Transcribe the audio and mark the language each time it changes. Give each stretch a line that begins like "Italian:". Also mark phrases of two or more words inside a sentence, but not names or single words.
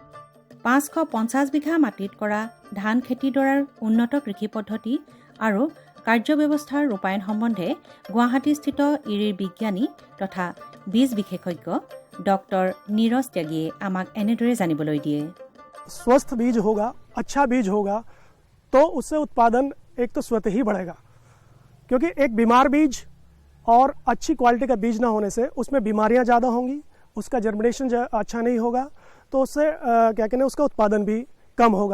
Assamese: 550 বিঘা মাটিত কৰা ধান খেতিডৰাৰ উন্নত কৃষি পদ্ধতি আৰু কাৰ্যব্যৱস্থাৰ ৰূপায়ণ সম্বন্ধে গুৱাহাটীস্থিত ইৰিৰ বিজ্ঞানী তথা বীজ বিশেষজ্ঞ ডক্টৰ নীৰজ ত্যাগীয়ে আমাক এনেদৰে জানিবলৈ দিয়ে।
Hindi: स्वस्थ बीज होगा, अच्छा बीज होगा तो उससे उत्पादन एक तो स्वतः ही बढ़ेगा, क्योंकि एक बीमार बीज और अच्छी क्वालिटी का बीज ना होने से उसमें बीमारियां ज़्यादा होंगी, उसका जर्मिनेशन अच्छा नहीं होगा, तो उससे क्या कहते हैं उसका उत्पादन भी कम होगा।